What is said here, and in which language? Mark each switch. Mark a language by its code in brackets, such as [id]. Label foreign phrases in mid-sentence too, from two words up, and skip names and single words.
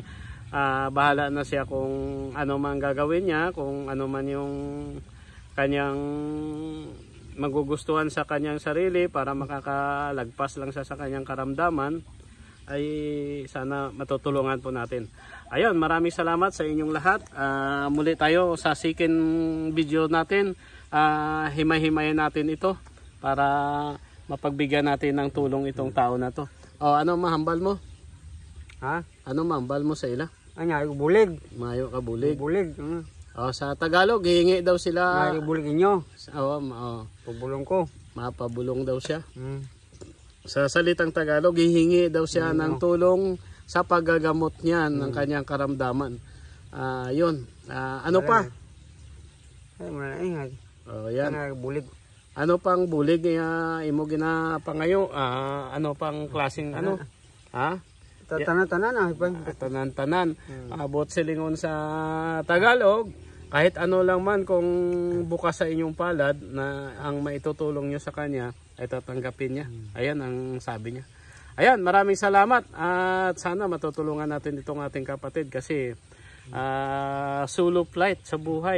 [tl] Bahala na siya kung ano man gagawin niya, kung ano man yung kanyang magugustuhan sa kanyang sarili para makakalagpas lang siya sa kanyang karamdaman, ay sana matutulungan po natin. Ayun, maraming salamat sa inyong lahat. Muli tayo sa [en] second video [tl] natin. Himay-himayin natin ito para mapagbigyan natin ng tulong itong tao na to. [hil] Ano mahambal mo? [tl] Ha? [hil] Ano mahambal mo sa ila? Ay, bulig. Mayo ka bulig. Bulig. [tl] Sa Tagalog, hihingi daw sila. [hil] Ay, bulig inyo. Pabulong ko. [tl] Mapabulong daw siya. Sa salitang Tagalog, hihingi daw siya ng tulong sa paggagamot niya ng kanyang karamdaman. Yun. Ano pa? [hil] Ay, malay. [tl] Yan. [hil] Bulig. Ano pang bulig imo ginapangayo? Ano pang klaseng ano? Ha? Tanan-tanan. Abot silingon sa Tagalog. [tl] Kahit ano lang man kung bukas sa inyong palad na ang maitutulong nyo sa kanya ay tatanggapin niya. Ayan ang sabi niya. Ayan, maraming salamat at sana matutulungan natin itong ating kapatid kasi [en] solo flight [tl] sa buhay.